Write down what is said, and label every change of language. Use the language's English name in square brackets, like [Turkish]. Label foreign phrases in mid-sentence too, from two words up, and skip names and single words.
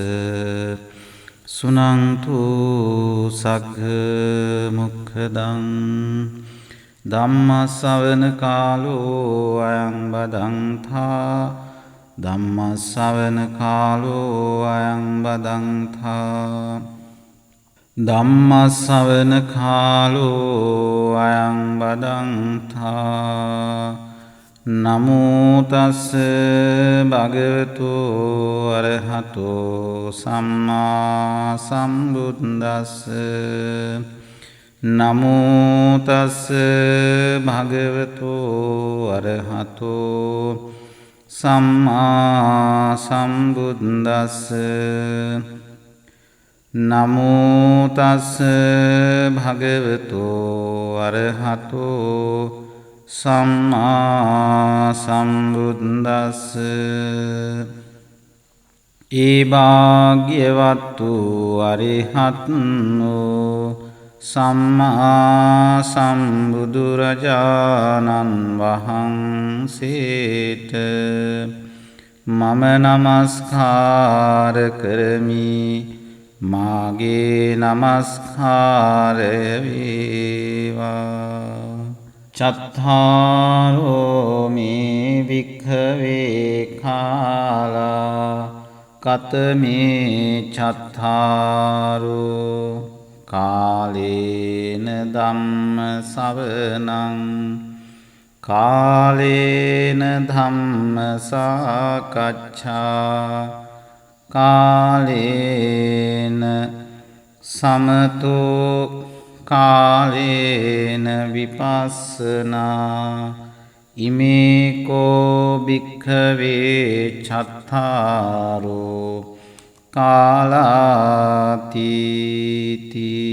[Pali] සුනන්තු සග්ග මොක්ඛදං ධම්ම ශ්‍රවණ කාලෝ අයං බදන්තා ධම්ම ශ්‍රවණ කාලෝ අයං බදන්තා ධම්ම ශ්‍රවණ කාලෝ අයං බදන්තා නමෝ තස් භගවතු අරහතෝ සම්මා සම්බුද්දස්ස නමෝ තස් භගවතු අරහතෝ සම්මා සම්බුද්දස්ස නමෝ තස් භගවතු අරහතෝ සම්මා සම්බුද්දස්ස [Sinhala] ඒ භාග්‍යවත්තු අරිහත්නෝ සම්මා සම්බුදුරජාණන් වහන්සේට මම නමස්කාර කරමි. මාගේ නමස්කාරය වේවා. [Pali] චත්තාරෝ මේ වික්ඛවේ කාලා කතමේ චත්තාරෝ කාලේන ධම්ම ශවනං කාලේන ධම්ම සාකච්ඡා කාලේන සමතෝ කාලේන විපස්සනා ඉමේකෝ භික්ඛවේ චත්තාරෝ කාලාතිති.